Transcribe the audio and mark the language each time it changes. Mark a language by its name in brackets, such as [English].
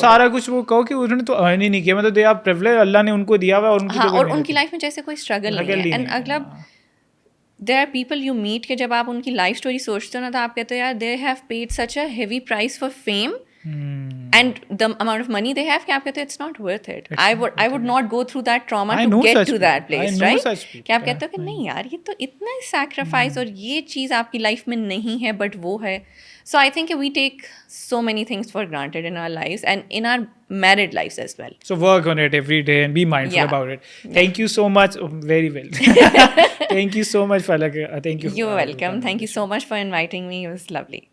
[Urdu] سارا کچھ وہ کہو کہ انہوں نے تو ارن ہی نہیں کیا, مطلب [English] they are privilege, [Urdu] اللہ نے ان کو دیا ہوا اور ان کی ہاں, اور ان کی لائف میں جیسے کوئی اسٹرگل نہیں ہے. اینڈ اگلا [English] there are people you meet [Urdu] کہ جب آپ ان کی لائف اسٹوری سوچتے ہو نا تو آپ کہتے ہو یار [English] they have paid such a heavy price for fame and the amount of money they have [Urdu] کہ آپ کہتے ہیں [English] it's not worth it. I would not go through that trauma to get to that place, right? [Urdu] کہ آپ کہتے ہو کہ نہیں یار یہ تو اتنا sacrifice اور یہ چیز آپ کی لائف میں نہیں ہے بٹ وہ ہے. [English] So I think we take so many things for granted in our lives and in our married lives as well. So work on it every day and be mindful about it. Thank you so much. Very well. Thank you so much, Falaq. Thank you. You're welcome. Thank you so much for inviting me. It was lovely.